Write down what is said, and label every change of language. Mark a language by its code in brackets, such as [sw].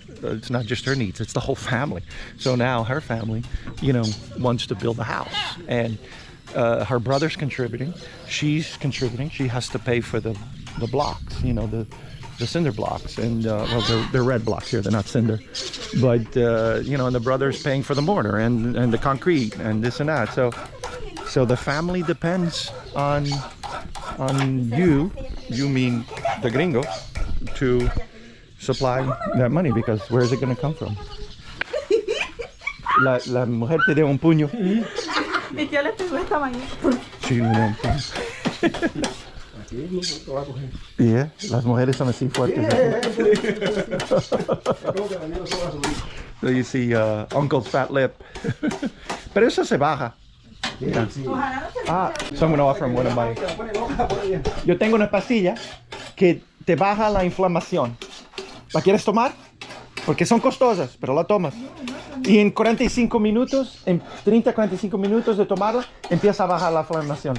[en] It's not just her needs, it's the whole family. So now her family, you know, wants to build a house, and her brother's contributing, she's contributing, she has to pay for the blocks, you know, the cinder blocks, and well, they're red blocks here, they're not cinder, but you know, and the brother's paying for the mortar and the concrete and this and that. So the family depends on you mean the gringo, to supply that money, because where is it going to come from? [es] La mujer te dio un puño. Mi tía le pegó esta mañana. Sí, me dio un puño. [en] Yeah, [es] las mujeres son así fuertes. [en] So you see Uncle's fat lip. [es] Pero eso se baja. [en] Yeah. So I'm going to offer him one of my... [es] Yo tengo una pastilla que te baja la inflamación. ¿La quieres tomar? Porque son costosas, pero la tomas. Y en 45 minutos, en 30-45 minutos de tomarla, empieza a bajar la inflamación.